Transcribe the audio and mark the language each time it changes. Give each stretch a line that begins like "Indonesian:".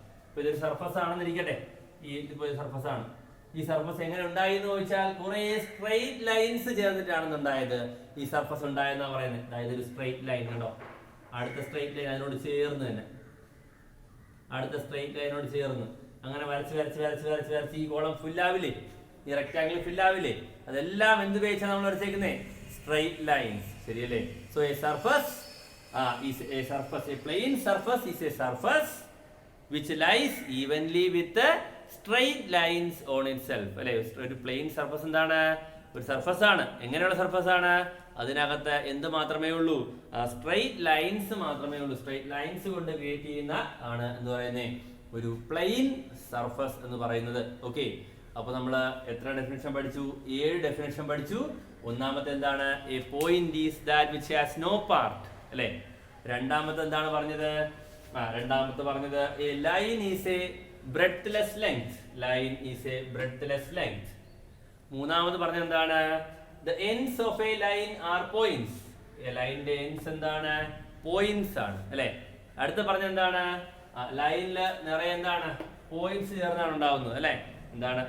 Malayalam: ഇപ്പൊ ഇതൊരു സർഫസ് ആണെന്നിരിക്കട്ടെ, ഇതിപ്പോ സർഫസ് ആണ്. ഈ സർഫസ് എങ്ങനെ ഉണ്ടായി എന്ന് ചോദിച്ചാൽ കുറെ സ്ട്രെയിറ്റ് ലൈൻസ് ചേർന്നിട്ടാണെന്നുണ്ടായത് ഈ സർഫസ് ഉണ്ടായെന്നാ പറയുന്നത്. അതായത് ഒരു സ്ട്രെയിറ്റ് ലൈൻ ഉണ്ടോ? അടുത്ത സ്ട്രെയിറ്റ് ലൈൻ അതിനോട് ചേർന്ന് തന്നെ, അടുത്ത സ്ട്രെയിറ്റ് ലൈനോട് ചേർന്ന് അങ്ങനെ വരച്ച് ഈ കോളം ഫില്ലാവില്ലേ? ഈ റെക്ടാംഗിൾ ഫില്ലാവില്ലേ? അതെല്ലാം എന്ത് ഉപയോഗിച്ചാണ് നമ്മൾ വരച്ചേക്കുന്നേ? Straight lines. ശരിയല്ലേ?
English: So a surface is a surface, a plane surface is a surface which lies evenly with the straight lines on itself.
Malayalam: അല്ലെ? ഒരു പ്ലെയിൻ സർഫസ് എന്താണ്? ഒരു സർഫസ് ആണ്. എങ്ങനെയുള്ള സർഫസ് ആണ്? അതിനകത്ത് എന്ത് മാത്രമേ ഉള്ളൂ? സ്ട്രെയിറ്റ് ലൈൻസ് മാത്രമേ ഉള്ളൂ. സ്ട്രെയിറ്റ് ലൈൻസ് കൊണ്ട് ക്രിയേറ്റ് ചെയ്യുന്ന ആണ് എന്ന് പറയുന്നത് ഒരു പ്ലെയിൻ സർഫസ് എന്ന് പറയുന്നത്. ഓക്കെ, അപ്പൊ നമ്മൾ എത്ര ഡെഫിനിഷൻ പഠിച്ചു? 7 ഡെഫിനിഷൻ പഠിച്ചു. ഒന്നാമത്തെ എന്താണ്?
English: A point is that which has no part.
Malayalam: അല്ലെ? രണ്ടാമത്തെ എന്താണ് പറഞ്ഞത്? രണ്ടാമത്തെ പറഞ്ഞത്
English: A line is a breadthless length. Line is a breadthless length.
Malayalam: മൂന്നാമത് പറഞ്ഞത് എന്താണ്?
English: The ends of a line are points. A line ന്റെ ends
Malayalam: എന്താണ്? Points ആണ്. അല്ലെ? അടുത്ത പറഞ്ഞത് എന്താണ്? ലൈനില് നിറയെ എന്താണ്? പോയിന്റ്സ് ചേർന്നാണ് ഉണ്ടാവുന്നത്. അല്ലെ? എന്താണ്?